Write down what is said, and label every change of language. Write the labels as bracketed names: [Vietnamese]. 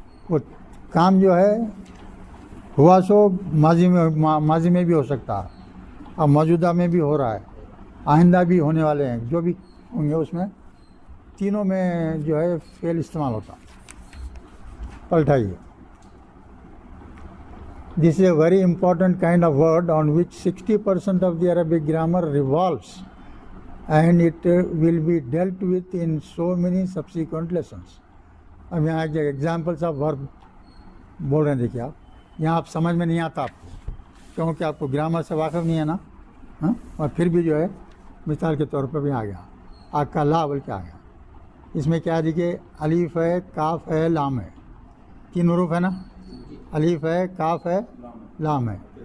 [Urdu] وہ کام جو ہے ہوا سو ماضی میں بھی ہو سکتا ہے، اور موجودہ میں بھی ہو رہا ہے، آئندہ بھی ہونے والے ہیں. جو بھی ہوں گے اس میں تینوں میں جو ہے فعل استعمال ہوتا. پلٹائیے. [English] This is a very important kind of word on which 60% of the Arabic grammar revolves, and it will be dealt with in so many subsequent lessons. [Urdu] اب یہاں ایک ایگزامپلس آف ورب بول رہے ہیں. دیکھیے آپ یہاں آپ سمجھ میں نہیں آتا آپ کو، کیونکہ آپ کو گرامر سے واقف نہیں ہے نا. ہاں، اور پھر بھی جو ہے مثال کے طور پہ بھی آ گیا. آگ کا لا بول کے آ گیا. اس میں کیا دیکھیے، الف ہے، کاف ہے، لام ہے. تین حروف ہے نا، الف ہے، کاف ہے، لام ہے.